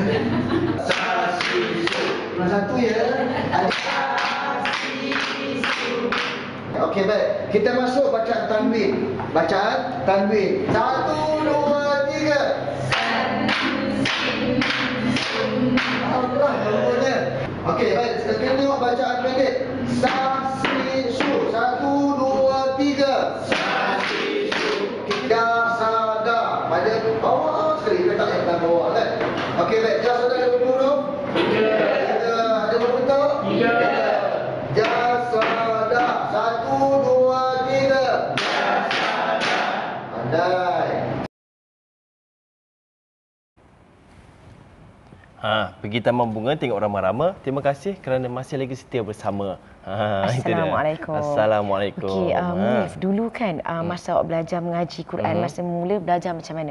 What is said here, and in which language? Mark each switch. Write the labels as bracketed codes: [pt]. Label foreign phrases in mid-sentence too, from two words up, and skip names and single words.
[ms] Belah satu ya. Okey, baik. Kita masuk bacaan tanwin. Bacaan tanwin. 1, 2, 3. Allah, namanya. Okey, baik. Kita tengok bacaan pendek. Sa, si, su. 1, 2, 3. Sa, si, su. Kita, sa, da. Pada bawah sekali. Kita tak yang bawah kan. Okey, baik. Ja, sa, da ada berapa huruf? 3. Ada berapa bentuk? 3. Ja, sa, da. 1, 2, 3. Ja, sa, da. Pandai. Pergi Taman Bunga tengok rama-rama. Terima kasih kerana masih lagi setia bersama. Assalamualaikum. Assalamualaikum. Okey, Munif, dulu kan masa awak belajar mengaji Quran, masa mula belajar macam mana?